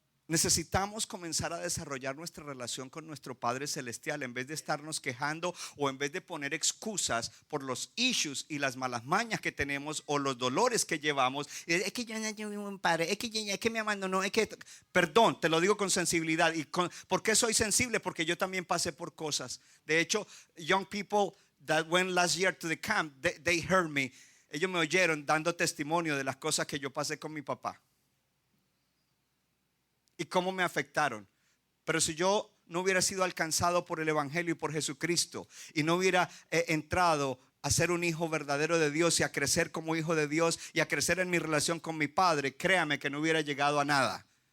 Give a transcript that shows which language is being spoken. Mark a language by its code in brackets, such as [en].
[es] Necesitamos comenzar a desarrollar nuestra relación con nuestro Padre Celestial en vez de estarnos quejando o en vez de poner excusas por los issues y las malas mañas que tenemos o los dolores que llevamos. Es que yo no tuve un padre, es que me abandonó, perdón, te lo digo con sensibilidad. ¿Por qué soy sensible? Porque yo también pasé por cosas. De hecho, [en] young people that went last year to the camp, they heard me. [es] Ellos me oyeron dando testimonio de las cosas que yo pasé con mi papá. Y cómo me afectaron. Pero si yo no hubiera sido alcanzado por el Evangelio y por Jesucristo, y no hubiera entrado a ser un hijo verdadero de Dios y a crecer como hijo de Dios y a crecer en mi relación con mi padre, créame que no hubiera llegado a nada.